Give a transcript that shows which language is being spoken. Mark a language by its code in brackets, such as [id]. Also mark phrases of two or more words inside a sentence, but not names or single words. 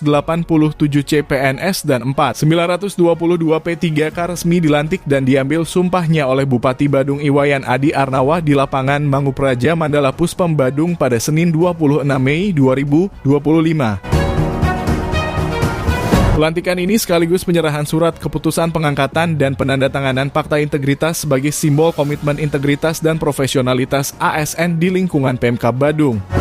[id] CPNS dan 922 P3K resmi dilantik dan diambil sumpahnya oleh Bupati Badung Iwayan Adi Arnawa di lapangan Mangupraja Mandala Puspem Badung pada Senin 26 Mei 2025. Pelantikan ini sekaligus penyerahan surat keputusan pengangkatan dan penandatanganan Fakta Integritas sebagai simbol komitmen integritas dan profesionalitas ASN di lingkungan Pemkab Badung.